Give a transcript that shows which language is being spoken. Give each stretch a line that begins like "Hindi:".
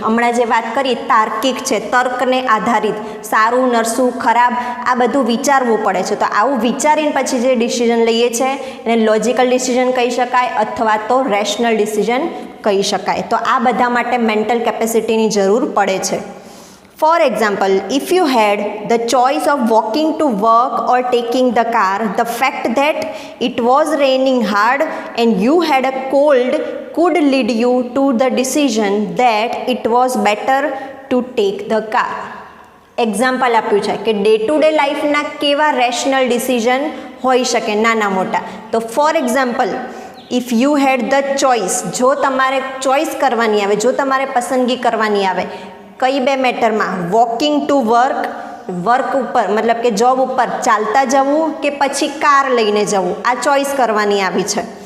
Gujarati: હમણાં જે વાત કરી તાર્કિક છે, તર્કને આધારિત, સારું નરસું ખરાબ આ બધું વિચારવું પડે છે. તો આવું વિચારીને પછી જે ડિસિઝન લઈએ છીએ એને લોજિકલ ડિસિઝન કહી શકાય અથવા તો રેશનલ ડિસિઝન કહી શકાય. તો આ બધા માટે મેન્ટલ કેપેસિટીની જરૂર પડે છે.
English: For example, if you had the choice of walking to work or taking the car, the fact that it was raining hard and you had a cold could lead you to the decision that it was better to take the car.
Gujarati: Example આપ્યું છે કે day to day લાઈફના કેવા rational decision હોઈ શકે નાના મોટા. તો
English: for example, if you had the choice,
Gujarati: જો તમારે ચોઇસ કરવાની આવે, જો તમારે પસંદગી કરવાની આવે કઈ બે મેટરમાં,
English: walking to work
Gujarati: ઉપર મતલબ કે જોબ ઉપર ચાલતા જવું કે પછી કાર લઈને જવું, આ ચોઇસ કરવાની આવી છે.